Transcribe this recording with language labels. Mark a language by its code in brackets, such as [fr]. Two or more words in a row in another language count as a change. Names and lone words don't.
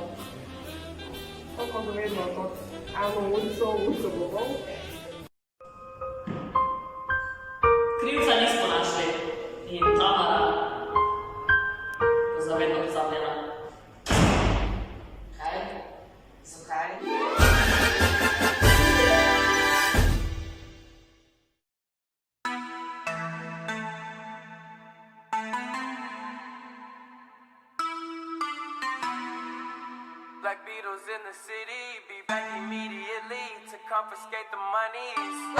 [sl] To pa vedno to. Eno urico bobov. Krivca nismo našli in Tamara bo zavedno pozabljena. Kaj? Zakaj? [en] Black Beatles in the city, be back immediately to confiscate the monies.